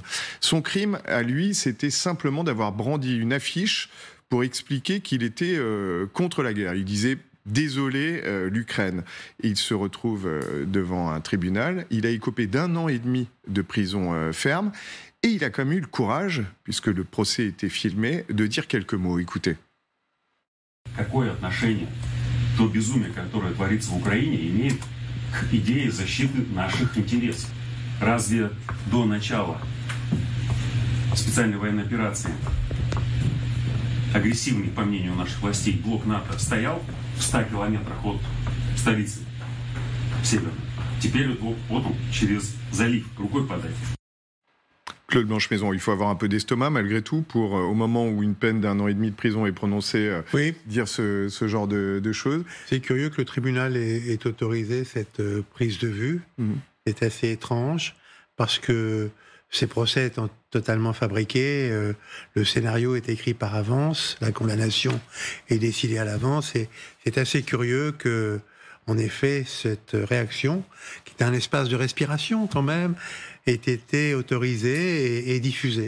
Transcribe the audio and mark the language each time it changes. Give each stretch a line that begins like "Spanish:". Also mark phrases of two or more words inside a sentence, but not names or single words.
French: Son crime à lui, c'était simplement d'avoir brandi une affiche pour expliquer qu'il était contre la guerre. Il disait: désolé, l'Ukraine. Il se retrouve devant un tribunal. Il a écopé d'1 an et demi de prison ferme. Et il a quand même eu le courage, puisque le procès était filmé, de dire quelques mots. Écoutez.
Russian: Какое отношение то безумие, которое творится в Украине, имеет к идее защиты наших интересов? Разве до начала специальной военной операции агрессивный, по мнению наших властей, блок НАТО стоял в 100 километрах от столицы Северной? Теперь вот он, через залив, рукой подать.
French: Claude Blanche-Maison, il faut avoir un peu d'estomac malgré tout pour, au moment où une peine d'1 an et demi de prison est prononcée, dire ce genre de choses. C'est curieux que le tribunal ait autorisé cette prise de vue. C'est assez étrange, parce que ces procès étant totalement fabriqués, le scénario est écrit par avance, la condamnation est décidée à l'avance, et c'est assez curieux que, en effet, cette réaction, qui est un espace de respiration quand même, ait été autorisée et diffusée.